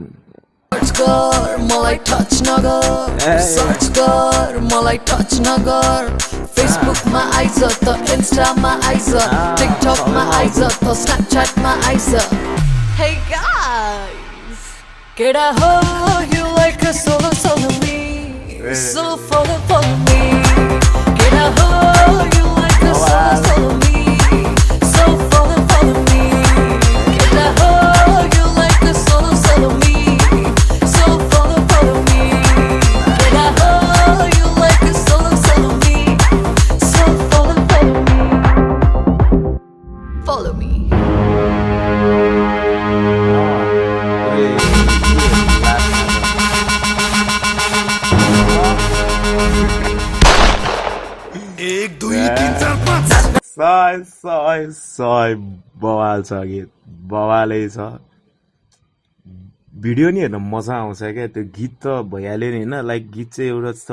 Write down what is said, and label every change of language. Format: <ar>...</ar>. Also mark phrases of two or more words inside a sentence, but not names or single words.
<ne>सर्च कर मलाई टच नगर सर्च कर मलाई टच नगर फेसबुकमा आइज त इन्स्टामा आइज टिकटकमा आइज त स्न्यापच्याटमा आइज</ne> <en>hey guys</en> <ne>केडा हो</ne> <en>you like a solo solo me so follow me</en> <ne>केडा हो</ne> <en>you like a solo solo me so follow me</en> <ne>केडा हो</ne> <en>you like a solo solo me so follow me</en> <ne>केडा हो</ne> <en>you like a solo solo me so follow me</en> <ne>एक दुई तीन चार पाँच सय बवाल छ गीत बवालै छ भिडियो नि हेर्न मजा आउँछ क्या त्यो गीत त भइहाल्यो नि होइन लाइक गीत चाहिँ एउटा जस्तो</ne>